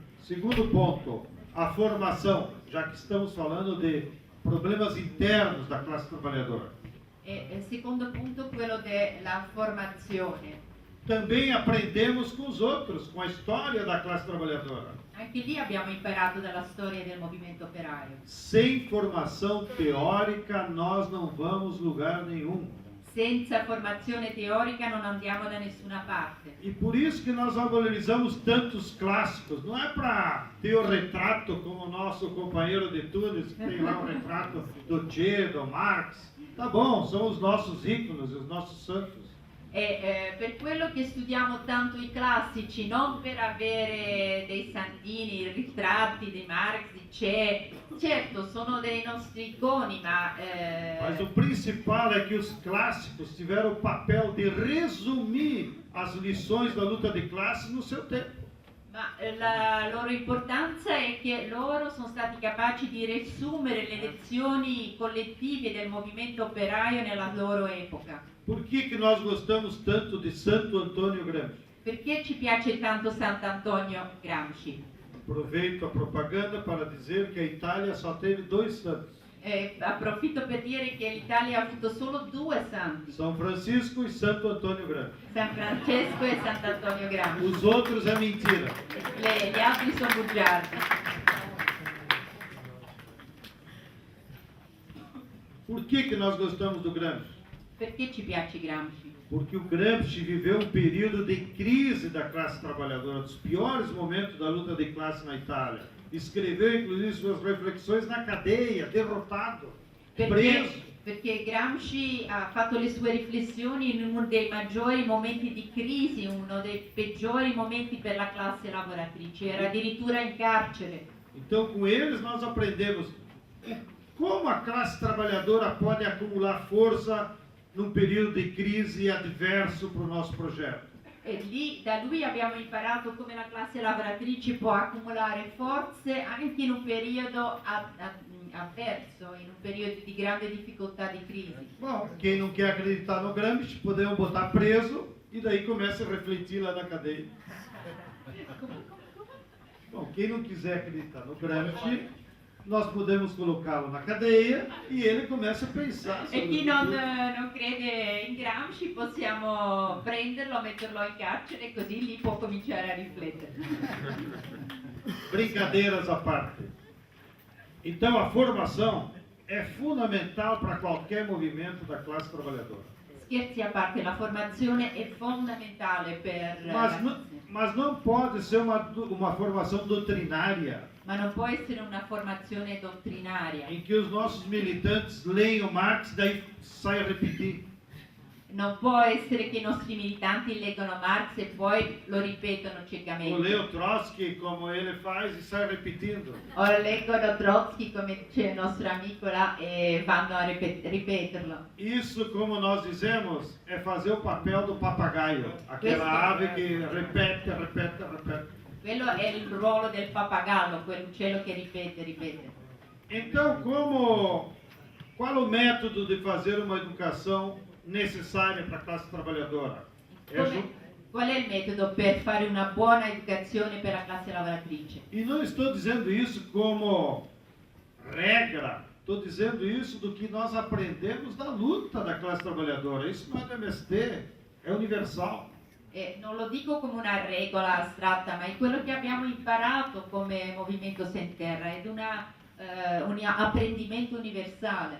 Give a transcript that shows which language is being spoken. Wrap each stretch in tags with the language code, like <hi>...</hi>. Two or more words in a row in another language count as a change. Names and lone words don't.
<pt>Segundo ponto, a formação, já que estamos falando de problemas internos da classe trabalhadora.</pt> <it>E il secondo punto, quello della formazione.</it> <pt>Também aprendemos com os outros, com a história da classe trabalhadora.</pt> <it>Anche lì abbiamo imparato dalla storia del movimento operaio.</it> <pt>Sem formação teórica, nós não vamos lugar nenhum.</pt> <it>Senza formazione teorica non andiamo da nessuna parte.</it> <pt>E por isso que nós valorizamos tantos clássicos. Não é para ter o retrato como o nosso companheiro de Tunis, que tem lá o retrato do Che, do Marx. Tá bom, são os nossos ícones, os nossos santos.</pt> <it>Per quello che studiamo tanto i classici, non per avere dei santini, ritratti di Marx, di Che. Certo, sono dei nostri iconi,</it> <pt>Mas o principal é que os clássicos tiveram o papel de resumir as lições da luta de classe no seu tempo.</pt> <it>Ma la loro importanza è che loro sono stati capaci di riassumere le lezioni collettive del movimento operaio nella loro epoca.</it> <pt>Por que nós gostamos tanto de Santo Antônio Gramsci?</pt> <it>Perché ci piace tanto Sant'Antonio Gramsci?</it> <pt>Aproveito a propaganda para dizer que a Itália só teve 2 santos.</pt> <it>Approfitto per dire che l'Italia ha avuto solo 2 santi,</it> <pt>São Francisco e Santo Antônio Gramsci.</pt> <it>San Francesco e Sant'Antonio Gramsci.</it> <pt>Os outros é mentira.</pt> <it>Gli altri sono bugiardi.</it> <pt>Por que nós gostamos do Gramsci?</pt> <it>Perché ci piace Gramsci?</it> <pt>Porque o Gramsci viveu um período de crise da classe trabalhadora, dos piores momentos da luta de classe na Itália. Escreveu, inclusive, suas reflexões na cadeia, derrotado, preso.</pt> <it>Perché Gramsci ha fatto le sue riflessioni in uno dei maggiori momenti di crisi, uno dei peggiori momenti per la classe lavoratrice, era addirittura in carcere.</it> <pt>Então, com eles, nós aprendemos como a classe trabalhadora pode acumular força num período de crise adverso para o nosso projeto.</pt> <it>E lì da lui abbiamo imparato come la classe lavoratrice può accumulare forze anche in un periodo avverso, in un periodo di grande difficoltà di crisi.</it> <pt>Bom, quem não quer acreditar no Gramsci, podemos botar preso e daí começa a refletir lá na cadeia. Bom, quem não quiser acreditar no Gramsci, nós podemos colocá-lo na cadeia e ele começa a pensar sobre</pt> <it>E chi non crede in Gramsci possiamo prenderlo, metterlo in carcere e così lì può cominciare a riflettere.</it> <pt>Brincadeiras à parte. Então a formação é fundamental para qualquer movimento da classe trabalhadora.</pt> <it>Scherzi a parte, la formazione è fondamentale per la classe.</it> <pt>Mas não pode ser uma formação doutrinária,</pt> <it>Ma non può essere una formazione dottrinaria.</it> <pt>em que os nossos militantes leiam Marx e daí saiam repetir.</pt> <it>Non può essere che i nostri militanti leggono Marx e poi lo ripetono</it> <pt>Ou</pt> <it>ciecamente.</it> <pt>leiam Trotsky como ele faz e sai repetindo.</pt> <it>O leggono Trotsky come dice il nostro amico là e vanno a ripeterlo.</it> <pt>Isso, como nós dizemos, é fazer o papel do papagaio, aquela ave que repete, repete, repete.</pt> <it>Quello è il ruolo del pappagallo, quell'uccello che ripete.</it> <pt>Então, qual o método de fazer uma educação necessária para a classe trabalhadora?</pt> <it>Qual è il metodo per fare una buona educazione per la classe lavoratrice?</it> <pt>E não estou dizendo isso como regra, estou dizendo isso do que nós aprendemos da luta da classe trabalhadora. Isso não é do MST, é universal.</pt> <it>Non lo dico come una regola astratta, ma è quello che abbiamo imparato come Movimento Sem Terra, è un apprendimento universale.</it>